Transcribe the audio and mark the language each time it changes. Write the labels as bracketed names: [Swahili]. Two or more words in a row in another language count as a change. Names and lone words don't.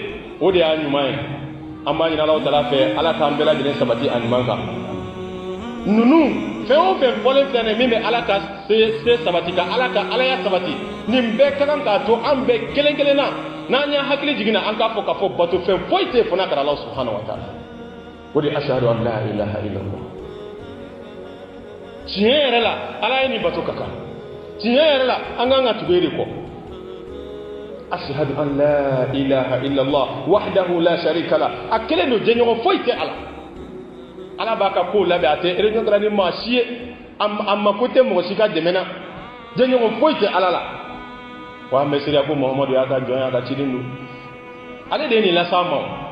[Bambara] o de y'a ɲuman ye an b'a ɲini Alahu Taala fɛ ala k'an bɛɛ lajɛlen sabati a ɲuman kan ninnu fɛn o fɛn fɔlen filɛ nin min bɛ ala ka se sabati ka ala ka alaya sabati nin bɛɛ ka kan k'a to an bɛɛ kelen kelen na n'an y'a hakili jiginna an k'a fɔ k'a fɔ bato fɛn foyi tɛ yen fo n'a kɛra [Arabic] Alahu subhanahu wa ta'ala [Bambara] o de [Arabic] ashhadu an la ilaha illallah [Bambara] tiɲɛ yɛrɛ la ala ye nin bato ka kan tiɲɛ yɛrɛ la an kan ka tugu e de kɔ [Arabic] ashhadu an la ilaha illallah wahdahu la sharika la [Bambara] a kelen don jɛɲɔgɔn foyi tɛ ala ala b'a ka kow labɛn a tɛ réunion kɛra ni maa si ye a mako tɛ mɔgɔ si ka dɛmɛ na jɛɲɔgɔn foyi tɛ ala la wa an bɛ seereya ko Muhamadu y'a ka jɔn y'a ka ciden don ale de ye nin las'an ma